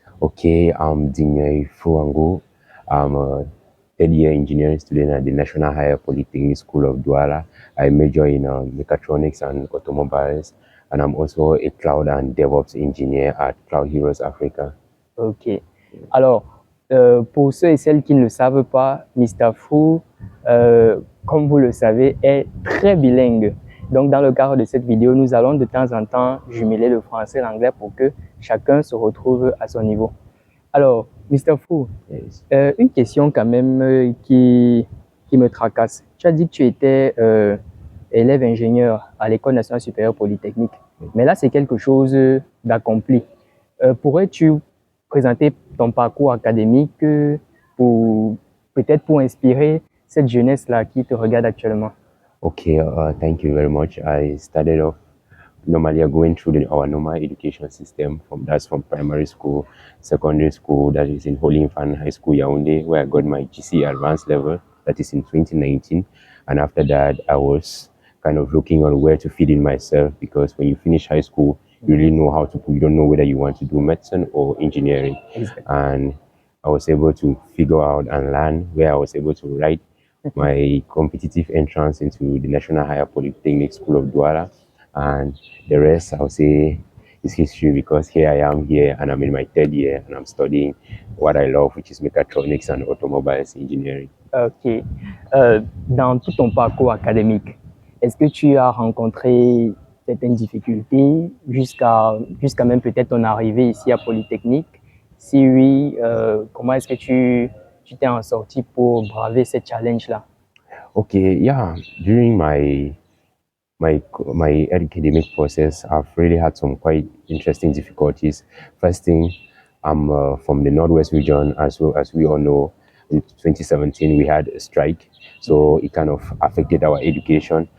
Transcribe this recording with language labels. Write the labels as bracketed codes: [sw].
[en] Okay, I'm Dinnyuy Fru Angu. I'm a third-year engineering student at the National Higher Polytechnic School of Douala. I major in mechatronics and automobiles, and I'm also a cloud and DevOps engineer at Cloud Heroes Africa. [fr] Ok. Alors, pour ceux et celles qui ne le savent pas, Mr. Fru, comme vous le savez, est très bilingue. Donc, dans le cadre de cette vidéo, nous allons de temps en temps jumeler le français et l'anglais pour que chacun se retrouve à son niveau. Alors, Mr. Fru, [en] Yes. [fr] une question quand même qui me tracasse. Tu as dit que tu étais élève ingénieur à l'École nationale supérieure polytechnique, mais là, c'est quelque chose d'accompli. Pourrais-tu présenter ton parcours académique peut-être pour inspirer cette jeunesse-là qui te regarde actuellement? [en] Okay, thank you very much. I started off normally going through our normal education system from primary school, secondary school, that is in Holy Infant High School Yaoundé, where I got my GC advanced level, that is in 2019. And after that, I was kind of looking on where to fit in myself, because when you finish high school, you really know how to, you don't know whether you want to do medicine or engineering. Exactly. And I was able to figure out and learn where I was able to write my competitive entrance into the National Higher Polytechnic School of Douala, and the rest I would say is history, because here I am here and I'm in my third year and I'm studying what I love, which is mechatronics and automobiles engineering. [fr] Ok. Dans tout ton parcours académique, est-ce que tu as rencontré certaines difficultés jusqu'à même peut-être ton arrivée ici à Polytechnique? Si oui, comment est-ce que tu t'es en sorti pour braver ces challenges-là? [en] Okay, yeah, during my academic process, I've really had some quite interesting difficulties. First thing, I'm from the Northwest region, as well as we all know. In 2017, we had a strike, so it kind of affected our education.